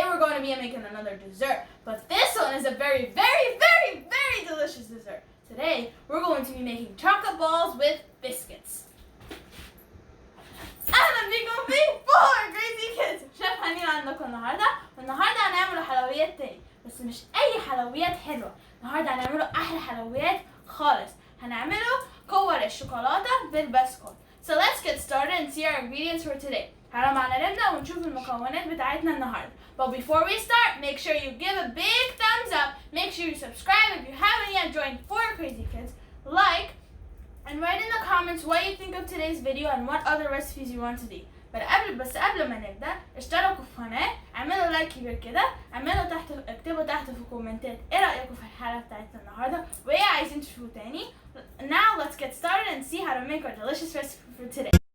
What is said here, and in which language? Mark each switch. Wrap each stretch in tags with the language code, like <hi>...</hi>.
<en>gonna be making another dessert, but this one is a very, very, very, very delicious dessert. Today, we're going to be making chocolate balls with biscuits.</en> <ar>أهلا بكم في فور كريزي كيدز. شيف حنين عندكم النهارده، والنهارده هنعمل حلويات تاني، بس مش أي حلويات حلوة، النهارده هنعمله أحلى حلويات خالص، هنعمله كور الشيكولاته بالبسكويت.</ar> <en>So let's get started and see our ingredients for today.</en> <ar>تعالوا معنا نبدأ ونشوف المكونات بتاعتنا النهارده.</ar> <en>But before we start, make sure you give a big thumbs up. Make sure you subscribe if you haven't yet joined Four Crazy Kids. Like and write in the comments what you think of today's video and what other recipes you want to see.</en> <ar>قبل ما نبدأ اشتركوا في القناه، اعملوا لايك كبير كده، اكتبوا تحت في الكومنتات ايه رأيكم في الحلقة بتاعتنا النهارده وايه عايزين تشوفوا تاني.</ar> <en>Now let's get started and see how to make our delicious recipe for today.</en>